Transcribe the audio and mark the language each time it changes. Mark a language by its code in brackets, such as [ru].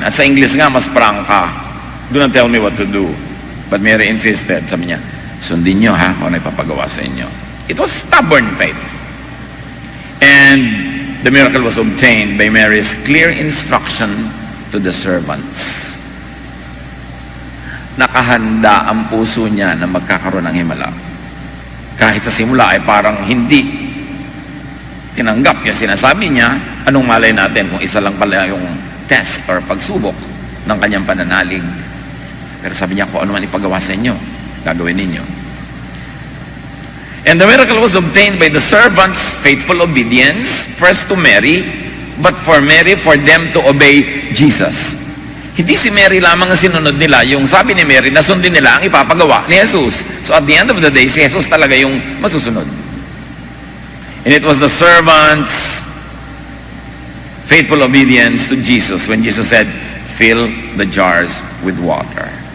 [tl] At sa English nga, mas prangka. [en] Do not tell me what to do. But Mary insisted, [tl] sabi niya, sundin niyo ha, kung ano ipapagawa sa inyo. [en] It was stubborn faith. And the miracle was obtained by Mary's clear instruction to the servants. [tl] Nakahanda ang puso niya na magkakaroon ng himala. Kahit sa simula ay parang hindi tinanggap yung sinasabi niya, anong malay natin kung isa lang pala yung test or pagsubok ng kanyang pananalig. Pero sabi niya, kung ano man ipagawa sa inyo, gagawin ninyo. [en] And the miracle was obtained by the servants' faithful obedience, first to Mary, but for Mary, for them to obey Jesus. [tl] Hindi si Mary lamang ang sinunod nila, yung sabi ni Mary, nasundin nila ang ipapagawa ni Jesus. So at the end of the day, si Jesus talaga yung masusunod. [en] And it was the servants' faithful obedience to Jesus when Jesus said, fill the jars with water.